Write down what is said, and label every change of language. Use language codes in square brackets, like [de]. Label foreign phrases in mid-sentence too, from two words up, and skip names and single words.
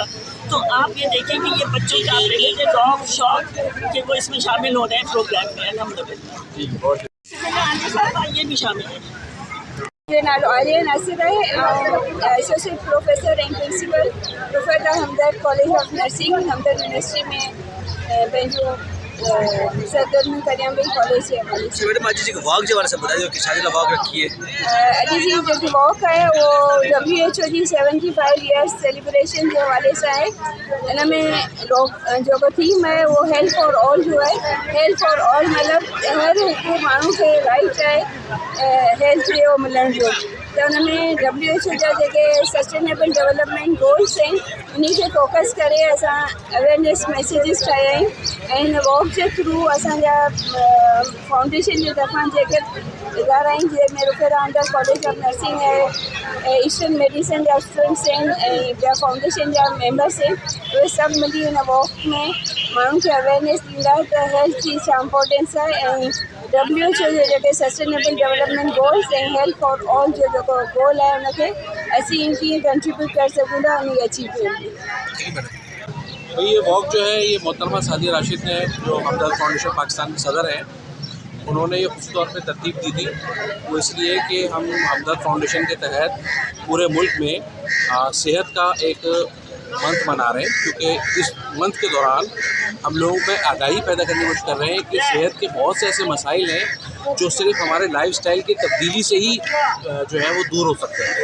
[ur] تو آپ یہ دیکھیں کہ یہ بچوں کا راک شاک کہ وہ اس میں شامل ہو رہے ہیں پروگرام میں الحمدللہ. یہ بھی شامل ہے. میرا نام عالیہ ناصر ہے, [en] Associate Professor and Principal Professor Hamdard College of Nursing Hamdard University [sd] में पंहिंजो सरगर्मी करियां पई कॉलेज जे हवाले से। मैडम अॼु जेको वॉक जे बारे में ॿुधायो कि छाजे लाइ वॉक रखी है? अॼु जी जेकी वॉक आहे उहो WHO जी [en] 75 years celebration [sd] जे हवाले सां आहे। इन में जेको थीम आहे उहो [en] health for all [sd] जो आहे। [en] health for all [sd] मतिलबु हर हिकु माण्हू खे राइट आहे हेल्थ जो मिलण जो। त हुन में WHO जा जेके [en] sustainable development goals [sd] आहिनि उन खे फोकस करे असां [en] awareness messages [sd] ठाहिया आहिनि। ऐं हिन वॉक जे थ्रू असांजा फाउंडेशन जे तरफ़ां जेके इदारा आहिनि जंहिंमें रुफ़ेरा [en] under College of Nursing [sd] आहे, [en] Eastern Medicine [sd] जा स्टूडेंट्स आहिनि ऐं ॿिया फाउंडेशन जा मेंबर्स आहिनि, उहे सभु मिली हिन वॉक में माण्हुनि खे अवेयरनेस ॾींदा त हेल्थ जी छा इम्पोर्टेंस आहे ऐं WHO जे जेके [en] sustainable development goals [sd] ऐं [en] health for all [sd] जो जेको गोल आहे उनखे असीं कीअं कंट्रीब्यूट करे सघूं था उन अचीव कयूं। [ur] بھائی یہ واک جو ہے یہ محترمہ سعدیہ راشد نے جو ہمدرد فاؤنڈیشن پاکستان کے صدر ہیں انہوں نے یہ خود طور پہ ترتیب دی تھی. وہ اس لیے کہ ہم ہمدرد فاؤنڈیشن کے تحت پورے ملک میں صحت کا ایک منتھ منا رہے ہیں، کیونکہ اس منتھ کے دوران ہم لوگوں میں آگاہی پیدا کرنے کی کوشش کر رہے ہیں کہ صحت کے بہت سے ایسے مسائل ہیں جو صرف ہمارے لائف اسٹائل کی تبدیلی سے ہی جو ہے وہ دور ہو سکتے ہیں.